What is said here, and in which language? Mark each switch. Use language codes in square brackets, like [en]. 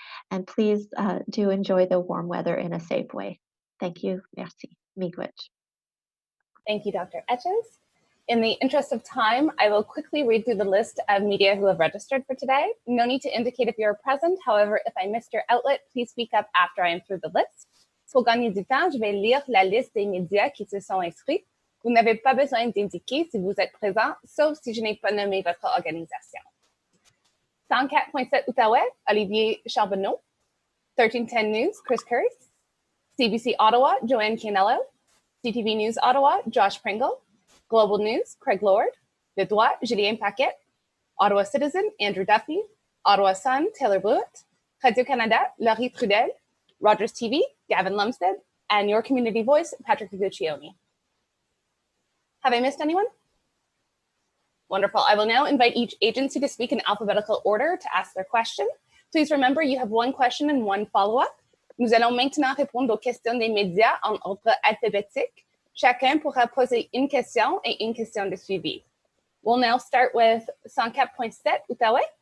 [en] And please do enjoy the warm weather in a safe way. Thank you. [fr] Merci. [oj] Miigwech. [en] Thank you, Dr. Etches. In the interest of time, I will quickly read through the list of media who have registered for today. No need to indicate if you're present. However, if I missed your outlet, please speak up after I am through the list. [fr] Pour gagner du temps, je vais lire la liste des médias qui se sont inscrits. Vous n'avez pas besoin d'indiquer si vous êtes présent, sauf si je n'ai pas nommé votre organisation. [en] 104.7 Outaouais, Olivier Charbonneau. 1310 News, Chris Kurz. CBC Ottawa, Joanne Canello. CTV News Ottawa, Josh Pringle. Global News, Craig Lord. Le Droit, Julien Paquette. Ottawa Citizen, Andrew Duffy. Ottawa Sun, Taylor Blewett. Radio-Canada, Laurie Trudel. Rogers TV, Gavin Lumsted. And Your Community Voice, Patrick Guccione. Have I missed anyone? Wonderful. I will now invite each agency to speak in alphabetical order to ask their question. Please remember you have one question and one follow-up. [fr] Nous allons maintenant répondre aux questions des médias en ordre alphabétique. Chacun pourra poser une question et une question de suivi. [en] We'll now start with 104.7 Outaouais.